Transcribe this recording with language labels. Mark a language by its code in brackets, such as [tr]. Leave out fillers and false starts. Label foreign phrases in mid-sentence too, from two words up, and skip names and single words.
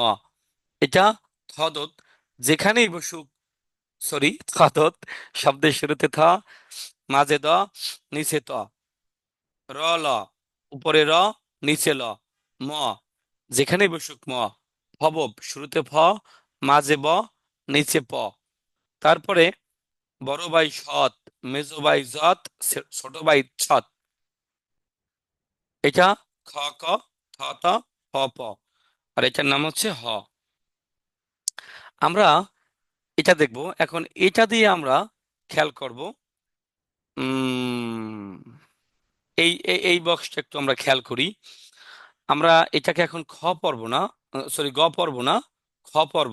[bn] এটা থদত, যেখানেই বসুক, সরি, থদত, শব্দের শুরুতে থ, মাঝে দ, নিচে ত। র ল, উপরে র, নিচে ল। ম, যেখানেই বসুক ম। ভবব, শুরুতে ফ, মাঝে ব, নিচে প। তারপরে বড় ভাই সৎ, মেজো ভাই যত, ছোট ভাই ছত। এটা খ ক, থ ত, হ প। আর এটার নাম হচ্ছে হ। আমরা এটা দেখব এখন। এটা দিয়ে আমরা খেয়াল করব, উম এই এই এই বক্সটা একটু আমরা খেয়াল করি। আমরা এটাকে এখন খ পড়ব না, সরি গ পড়ব না, খ পড়ব।